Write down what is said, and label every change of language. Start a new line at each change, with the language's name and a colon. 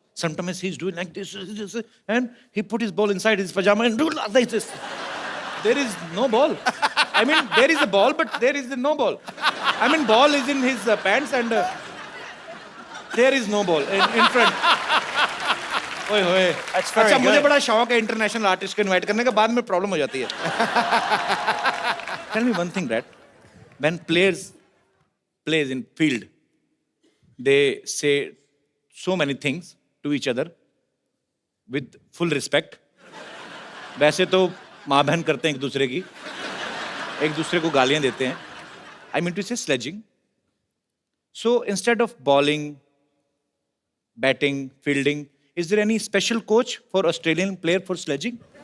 English: Sometimes he's doing like this, and he put his ball inside his pajama and do like this. There is no ball. I mean, there is a ball, but there is no ball. I mean, ball is in his pants and there is no ball in front.
Hindi: ओए होए।
English: That's very
Hindi: अच्छा,
English: good.
Hindi: मुझे बड़ा शौक है international artist को invite करने का, बाद में प्रॉब्लम हो जाती है।
English: Tell me one thing, Brad. When players plays in field, they say so many things to each other with full respect.
Hindi: वैसे तो माँ बहन करते हैं एक दूसरे को गालियां देते हैं.
English: I mean to say sledging. So instead of bowling, batting, fielding, is there any special coach for Australian player for sledging?